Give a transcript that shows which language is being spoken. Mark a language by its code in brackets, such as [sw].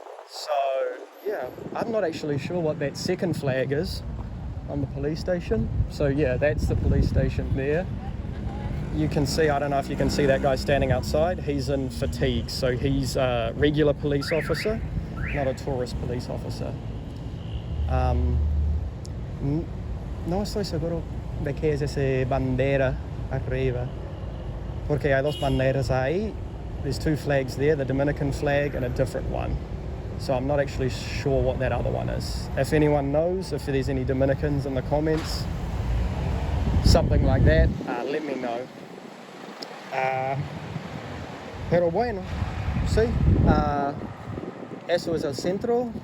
[en] So yeah, I'm not actually sure what that second flag is on the police station. So yeah, that's the police station there. You can see, I don't know if you can see that guy standing outside, he's in fatigue. So he's a regular police officer, not a tourist police officer. [es] No estoy seguro de qué es esa bandera arriba, porque hay dos banderas ahí. [en] There's two flags there, the Dominican flag and a different one. So I'm not actually sure what that other one is. If anyone knows, if there's any Dominicans in the comments, something like that, let me know. [es] Pero bueno, sí. Eso es el centro.